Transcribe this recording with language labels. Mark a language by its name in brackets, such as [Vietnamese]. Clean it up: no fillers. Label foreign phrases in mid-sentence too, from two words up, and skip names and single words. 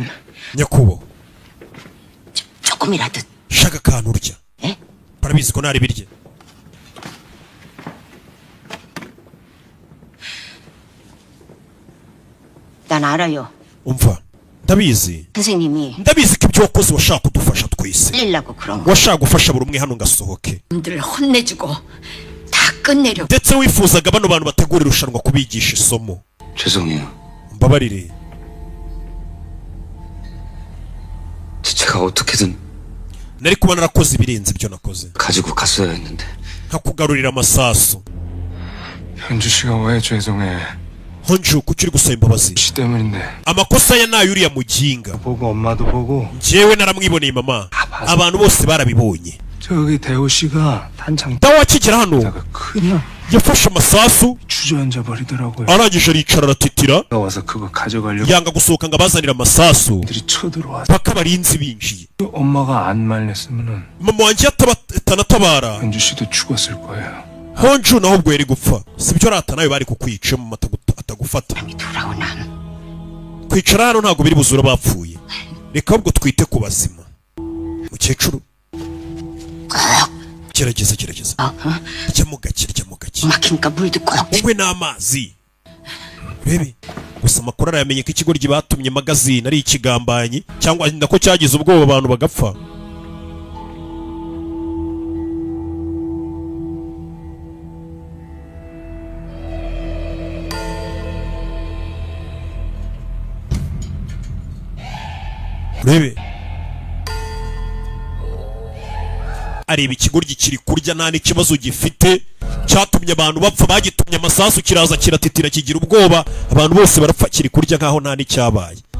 [Kinyarwanda] nyakubahwa. [Korean] 조금이라도. [Kinyarwanda] shaka akantu urya. barabizi ko ntari birye. [Korean] 난 알아요. [Kinyarwanda] umva ndabizi. [Korean] 선생님이 [Kinyarwanda] ndabizi ko ibyo wakoze washaka kudufasha twese. [Korean] 살리려고 그런 거. [Kinyarwanda] washaka gufasha buri umwe hano ngasohoke. [Korean] 놈들을 혼내주고 다 끝내려고. [Kinyarwanda] ndetse wifuzaga bano bantu bategura irushanwa kubigisha isomo. [Korean] 죄송해요. [Kinyarwanda] mbabarire. [Korean] 제가 어떻게든 [Kinyarwanda] nari kuba narakoze ibirenze ibyo nakoze. [Korean] 가지고 갔어야 했는데. [Kinyarwanda] nkakugarurira amasasu. [Korean] 현주 씨가 왜 죄송해? [Kinyarwanda] honju kuki uri gusaba imbabazi? [Korean] 씨 때문인데. [Kinyarwanda] amakosa ya nayo uriya muginga. [Korean] 보고 엄마도 보고. [Kinyarwanda] njyewe naramwiboneye mama. abantu bose barabibonye. [Korean] 저기 대호 씨가 단창 [Kinyarwanda] dawe akigera hano [Korean] 다가 그냥 [Kinyarwanda] yafashe amasasu [Korean] 주저앉아 버리더라고요. [Kinyarwanda] arangije aricara aratitira [Korean] 와서 그거 가져가려고 [Kinyarwanda] yanga gusohoka ngo abazanire amasasu [Korean] 들이 쳐들어와서 [Kinyarwanda] paka abarinzi binjiye. [Korean] 엄마가 안 말렸으면은 [Kinyarwanda] mama wanjye atanatabara [Korean] 현주 씨도 죽었을 거예요. [Kinyarwanda] honju naho ubwo yari gupfa sibyo rata nawe bari kukwica mama atagufata. [Korean] 돌아오나. [Kinyarwanda] kwicara hano ntabwo biri buzura bapfuye. reka ahubwo twite ku bazima. mukecuru gerageza ryamo gake [Korean] 막히니까 물도 꼭. [Kinyarwanda] unywe n'amazi. urebe gusa amakuru arayamenye ko ikigoryi batumye magazine ari ikigambanyi cyangwa nako cyagize ubwoba abantu bagapfa. urebe areba ikigoryi kiri kurya nta n'ikibazo gifite cyatumye abantu bapfa, bagitumye amasasu kiraza kiratitira kigira ubwoba abantu bose barapfa kiri kurya nkaho nta n'icyabaye.